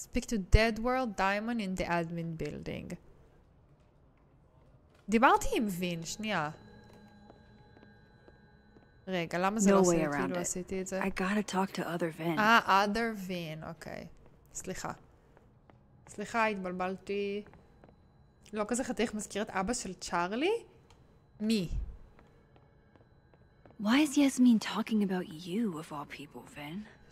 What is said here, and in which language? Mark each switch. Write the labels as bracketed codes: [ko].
[en] Speak to Dead World Diamond in the admin building. [he] דיברתי עם וין, שנייה. רגע, למה זה לא עושה? כאילו עשיתי את זה? [en] I gotta talk to other Vin. other Vin, [he] אוקיי. סליחה. סליחה, התבלבלתי. לא כזה חתיך מזכיר את אבא של צ'ארלי? מי? [en] Why is Yasmin talking about you of all people, Vin?